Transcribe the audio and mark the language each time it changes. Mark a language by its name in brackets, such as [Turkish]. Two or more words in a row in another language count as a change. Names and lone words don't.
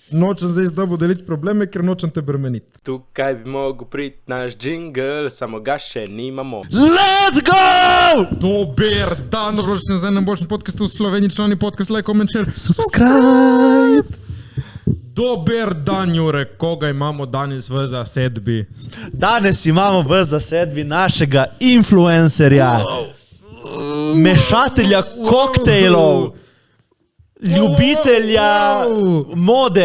[Slovenian] Nočem zdaj z tabo deliti probleme, ker nočem te bremeniti. Tukaj bi mogel priti naš jingle, samo ga še nimamo. [English] Let's go! [Slovenian] Dober dan, dobrodošli na najboljšem podcastu v Sloveniji, člani podcast, [English] like, comment, share, Subscribe! [Slovenian] Dober dan, Jure, koga imamo danes v zasedbi? Danes imamo v zasedbi našega influencerja, mešatelja koktejlov, ljubitelja mode,